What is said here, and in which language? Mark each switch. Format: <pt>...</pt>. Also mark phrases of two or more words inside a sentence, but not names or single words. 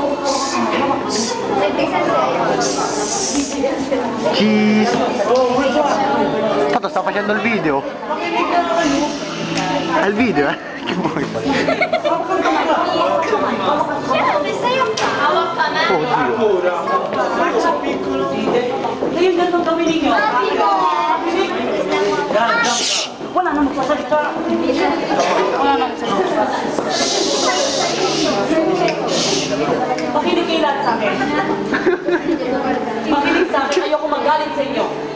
<en>Cheese.</en> <it>Tanto sta facendo il video. È il video, eh? Che vuoi fare? Dove stai a fare? Oddio.</it> <tl>Ngayon ganun gawin ninyo. Wala na magsasalita. Wala na magsasalita. Makinig kayo lahat sa akin. Makinig sa akin. Ayoko magalit sa inyo.</tl>